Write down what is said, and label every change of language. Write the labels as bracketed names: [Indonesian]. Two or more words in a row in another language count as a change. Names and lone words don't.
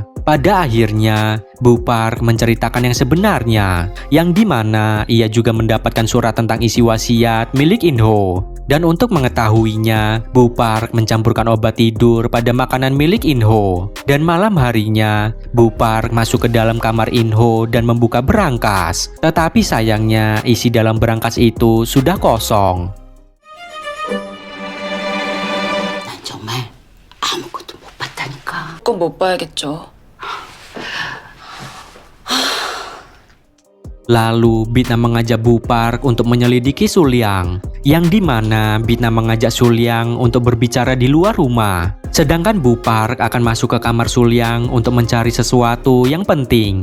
[Indonesian] Pada akhirnya, Bu Park menceritakan yang sebenarnya, yang dimana ia juga mendapatkan surat tentang isi wasiat milik Inho. Dan untuk mengetahuinya, Bu Park mencampurkan obat tidur pada makanan milik Inho. Dan malam harinya, Bu Park masuk ke dalam kamar Inho dan membuka berangkas. Tetapi sayangnya, isi dalam berangkas itu sudah kosong. [Korean] 난 정말 아무것도 못 봤다니까. 그건 못 봐야겠죠. [Indonesian] Lalu Bitna mengajak Bu Park untuk menyelidiki Sulyang, yang dimana Bitna mengajak Sulyang untuk berbicara di luar rumah. Sedangkan Bu Park akan masuk ke kamar Sulyang untuk mencari sesuatu yang penting.